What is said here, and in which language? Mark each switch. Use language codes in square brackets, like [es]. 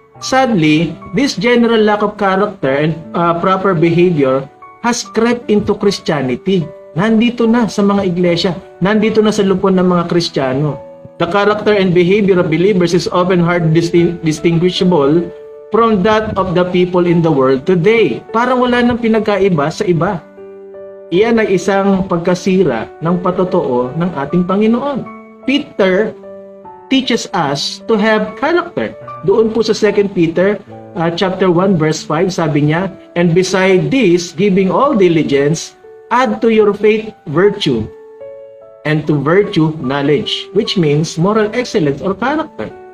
[en] Sadly, this general lack of character and proper behavior has crept into Christianity. [tl] Nandito na sa mga iglesia. Nandito na sa lupon ng mga Kristiyano. [en] The character and behavior of believers is often hard distinguishable from that of the people in the world today. [tl] Parang wala nang pinagkaiba sa iba. Iyan ay isang pagkasira ng patotoo ng ating Panginoon. [en] Peter teaches us to have character. [tl] Doon po sa [en] 2 Peter chapter 1 verse 5, [tl] sabi niya, [en] "And beside this, giving all diligence, add to your faith virtue, and to virtue knowledge," which means moral excellence or character.